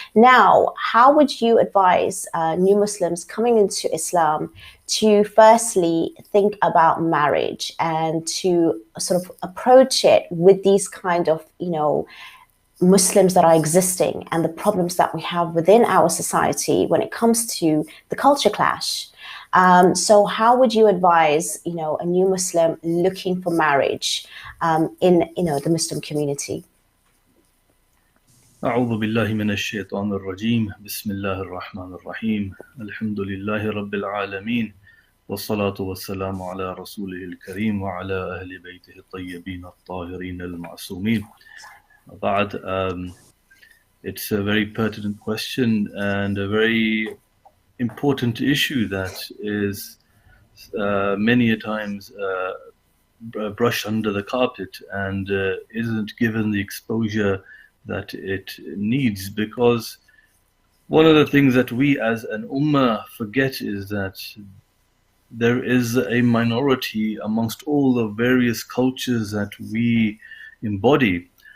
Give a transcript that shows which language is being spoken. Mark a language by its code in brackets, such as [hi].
[en] Now, how would you advise new Muslims coming into Islam to firstly think about marriage and to sort of approach it with these kind of, Muslims that are existing and the problems that we have within our society when it comes to the culture clash? So how would you advise, a new Muslim looking for marriage in, the Muslim community? [ar] أعوذ بالله من الشيطان الرجيم بسم الله الرحمن الرحيم الحمد لله رب العالمين والصلاة والسلام على رسوله الكريم وعلى أهل بيته الطيبين الطاهرين المعصومين. [en] But it's a very pertinent question and a very important issue that is many a times brushed under the carpet and isn't given the exposure that it needs, because one of the things that we as an ummah forget is that there is a minority amongst all the various cultures that we embody.